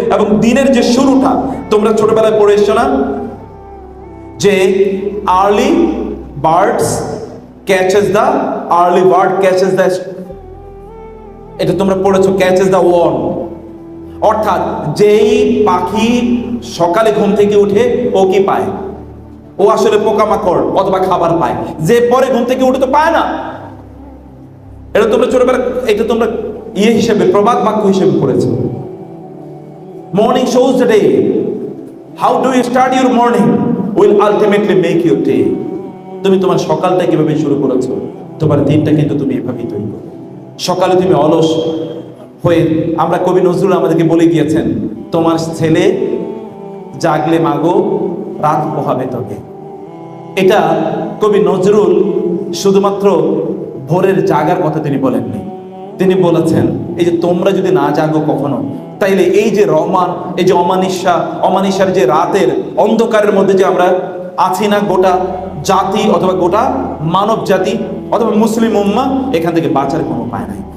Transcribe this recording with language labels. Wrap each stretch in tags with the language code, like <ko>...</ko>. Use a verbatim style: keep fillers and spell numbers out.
<bn>এবং দিনের যে শুরুটা, তোমরা ছোটবেলায় পড়ে এসছো না যে</bn> <en>early birds catches the</en> <bn>early bird catches the, এটা তোমরা পড়েছো,</bn> <en>catches the worm,</en> <bn>অর্থাৎ যেই পাখি সকালে ঘুম থেকে উঠে ও কি পায়? ও আসলে পোকামাকড় অথবা খাবার পায়, যে পরে ঘুম থেকে উঠে তো পায় না। এটা তোমরা ছোটবেলা, এটা তোমরা ইয়ে হিসেবে প্রবাদ বাক্য হিসেবে পড়েছে।</bn> <en>Morning shows the day. How do you start your morning will ultimately make your day.</en> <bn>তুমি তোমার সকালটা কিভাবে শুরু করেছো, তোমার দিনটা কিন্তু তুমি এভাবেই তৈরি করো। সকালে তুমি অলস হয়ে, আমরা কবি নজরুল আমাদেরকে বলে গিয়েছেন, তোমার ছেলে জাগলে মাগো রাত পোহাবে তোকে। এটা কবি নজরুল শুধুমাত্র ভোরের জাগার কথা তিনি বলেননি, তিনি বলেছেন এই যে তোমরা যদি না জাগো কখনো, তাইলে এই যে রমান, এই যে অমানিসা, অমানিসার যে রাতের অন্ধকারের মধ্যে যে আমরা আছি না, গোটা জাতি অথবা গোটা মানব জাতি অথবা মুসলিম উম্মাহ এখান থেকে বাঁচার কোনো উপায় নাই।</bn>